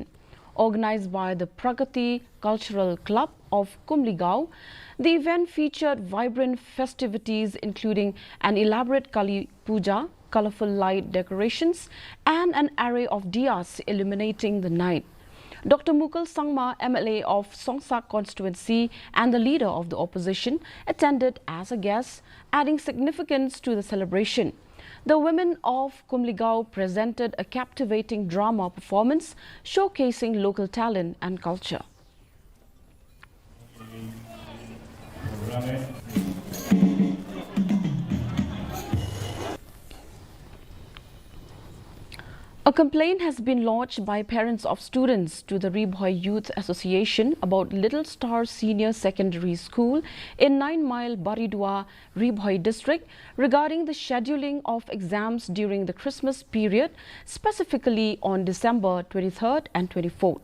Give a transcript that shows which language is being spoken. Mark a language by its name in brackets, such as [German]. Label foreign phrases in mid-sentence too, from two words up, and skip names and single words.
[English] Organized by the Pragati Cultural Club of Kumligao, the event featured vibrant festivities including an elaborate Kali Puja, colorful light decorations and an array of diyas illuminating the night. Dr. Mukul Sangma, MLA of Songsak constituency and the leader of the opposition, attended as a guest, adding significance to the celebration. The women of Kumligao presented a captivating drama performance showcasing local talent and culture. A complaint has been lodged by parents of students to the Ribhoi Youth Association about Little Star Senior Secondary School in 9 Mile Baridua, Ribhoi district regarding the scheduling of exams during the Christmas period, specifically on December 23rd and 24th.